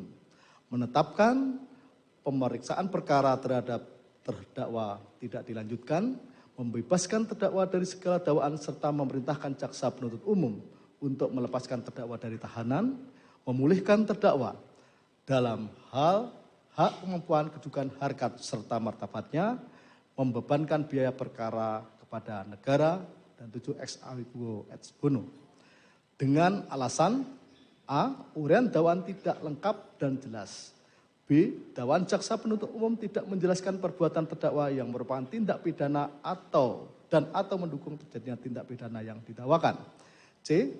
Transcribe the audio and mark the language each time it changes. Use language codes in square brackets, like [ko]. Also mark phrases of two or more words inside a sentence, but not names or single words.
[id] Menetapkan pemeriksaan perkara terhadap terdakwa tidak dilanjutkan, membebaskan terdakwa dari segala dakwaan serta memerintahkan jaksa penuntut umum untuk melepaskan terdakwa dari tahanan, memulihkan terdakwa dalam hal hak kemampuan kedudukan harkat serta martabatnya, membebankan biaya perkara kepada negara dan 7 [la] ex aequo et bono. [id] Dengan alasan A. Uraian dakwaan tidak lengkap dan jelas. B. Dakwaan jaksa penuntut umum tidak menjelaskan perbuatan terdakwa yang merupakan tindak pidana atau mendukung terjadinya tindak pidana yang didakwakan. C.